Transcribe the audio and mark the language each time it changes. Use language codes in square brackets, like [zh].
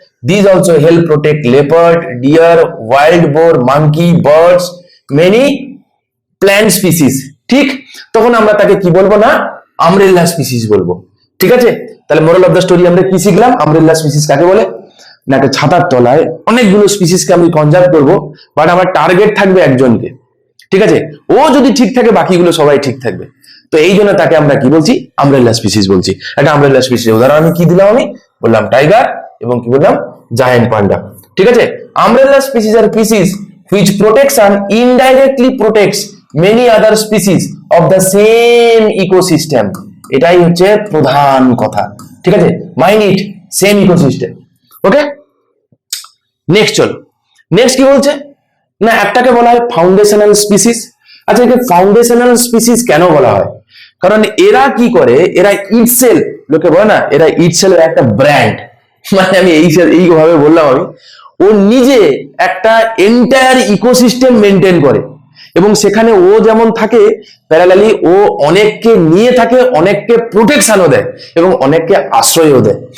[en] These also help protect leopard, deer, wild boar, monkey, birds, many plant species. [bn] ঠিক, তখন আমরা তাকে কি বলবো না, আমব্রেলা স্পিসিস বলবো। ঠিক আছে, তাহলে মোরাল অফ দ্য স্টোরি আমরা কি শিখলাম? আমব্রেলা স্পিসিস কাকে বলে না, একটা ছাতার তলায় অনেকগুলো স্পিসিসকে আমি কনজার্ভ করবো, বাট আমার টার্গেট থাকবে একজনকে। ঠিক আছে, ও যদি ঠিক থাকে বাকিগুলো সবাই ঠিক থাকবে। তো এই জন্য তাকে আমরা কি বলছি, আমব্রেলা স্পিসিস বলছি। একটা আমব্রেলা স্পিসিস উদাহরণ আমি কি দিলাম, আমি বললাম টাইগার এবং কি বললাম, জায়ান্ট পান্ডা। ঠিক আছে, umbrella species আর species [en] which protection indirectly protects many other species of the same ecosystem. [bn] এটাই হচ্ছে প্রধান কথা। ঠিক আছে, mind it, same ecosystem. Okay, next চলো, নেক্সট কি বলছে না, একটাকে বলা হয় ফাউন্ডেশনাল স্পিসিস। আচ্ছা, একে ফাউন্ডেশনাল স্পিসিস কেন বলা হয়? কারণ এরা কি করে, এরা ইটসেলফ, লোকে বলে না এরা ইটসেলফ একটা ব্র্যান্ড, মানে আমি এইভাবে বললাম আমি, ও নিজে একটা এন্টায়ার ইকোসিস্টেম মেনটেন করে, এবং সেখানে ও যেমন থাকে প্যারালালি ও অনেককে নিয়ে থাকে, অনেককে প্রোটেকশনও দেয় এবং অনেককে আশ্রয়ও দেয়।